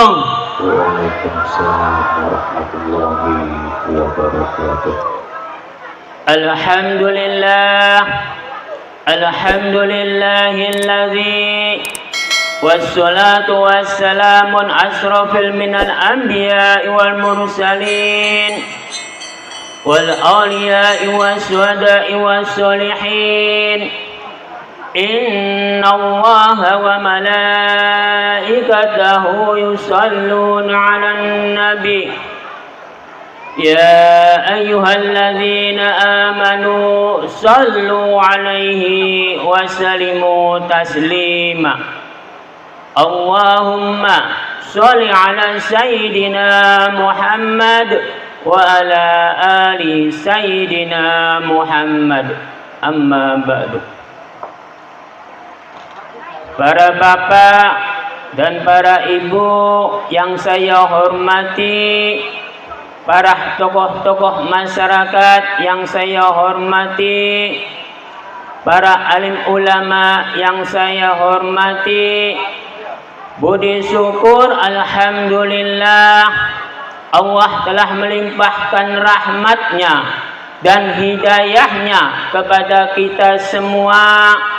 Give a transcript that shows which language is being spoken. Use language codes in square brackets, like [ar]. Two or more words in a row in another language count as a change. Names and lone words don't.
[ar] وعليكم السلام ورحمة الله وبركاته. الحمد لله، الحمد لله الذي والصلاة والسلام أشرف من الأنبياء والمرسلين والأولياء والشهداء والصالحين. إن الله وملائكته يصلون على النبي. يا أيها الذين آمنوا صلوا عليه وسلموا تسليما. اللهم صل على سيدنا محمد وعلى آل سيدنا محمد. أما بعد. [id] Para bapak dan para ibu yang saya hormati, para tokoh-tokoh masyarakat yang saya hormati, para alim ulama yang saya hormati, budi syukur alhamdulillah Allah telah melimpahkan rahmatnya dan hidayahnya kepada kita semua,